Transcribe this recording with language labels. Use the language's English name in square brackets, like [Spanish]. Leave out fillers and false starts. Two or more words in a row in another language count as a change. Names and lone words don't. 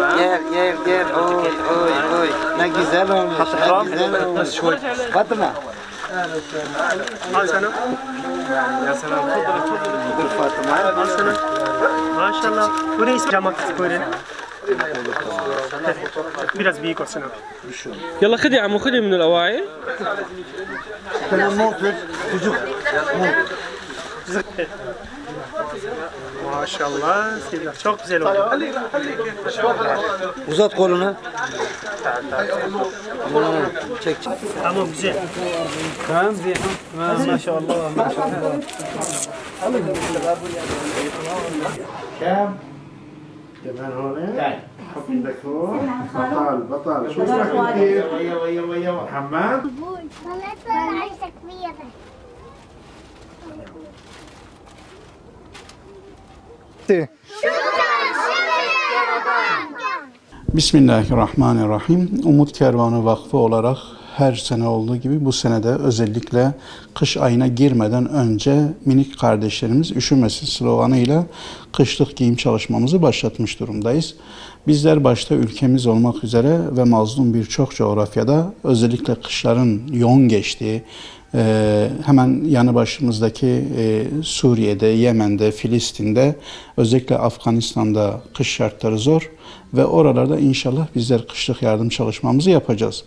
[Turkish] gel. Oy. Ne güzel olmuş. Fatıma. Al sana. Ya sana dur Fatıma. Al sana. Maşallah. Bu ne ismi? Camak böyle. Biraz büyük olsun abi. [Arabic] يلا خذي يا عمو خذي من الأواعي. [Turkish] Maşallah. Sevgiler çok güzel oldu. Uzat kolunu. Çek. Tamam güzel. Tamam maşallah. [Arabic] كم؟ كمان هون؟ حبيبك هون؟ بطل شو اسمك انت؟ ويا محمد؟ طلعت عايشة كبيرة. Bismillahirrahmanirrahim. [Turkish] Umut Kervanı Vakfı olarak her sene olduğu gibi bu sene de özellikle kış ayına girmeden önce minik kardeşlerimiz üşümesin sloganıyla kışlık giyim çalışmamızı başlatmış durumdayız. Bizler başta ülkemiz olmak üzere ve mazlum birçok coğrafyada özellikle kışların yoğun geçtiği, hemen yanı başımızdaki Suriye'de, Yemen'de, Filistin'de, özellikle Afganistan'da kış şartları zor ve oralarda inşallah bizler kışlık yardım çalışmamızı yapacağız.